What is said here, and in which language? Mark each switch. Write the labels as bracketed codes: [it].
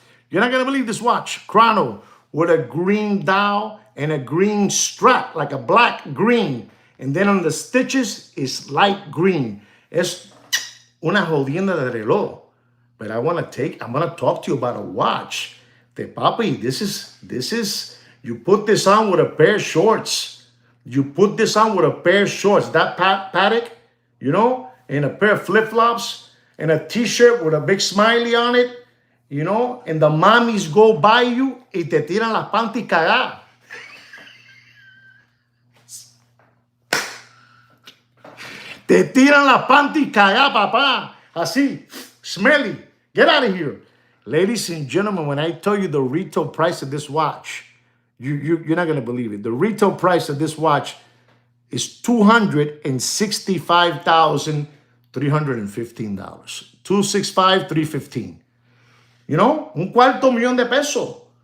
[en] You're not going to believe this watch. Chrono with a green dial and a green strap, like a black green. And then on the stitches, it's light green. [es] Es una jodienda de reloj. [en] But I'm gonna talk to you about a watch. The papi, this is, you put this on with a pair of shorts. You put this on with a pair of shorts. That paddock, you know, and a pair of flip-flops and a t-shirt with a big smiley on it, you know, and the mommies go by you [es] y te tiran las panty cagadas. Te tiran las panty cagadas, papá. [en] Así, smelly. Get out of here. Ladies and gentlemen, when I tell you the retail price of this watch, you're not going to believe it. The retail price of this watch is $265,315. $265,315. You know, $250,000 de pesos.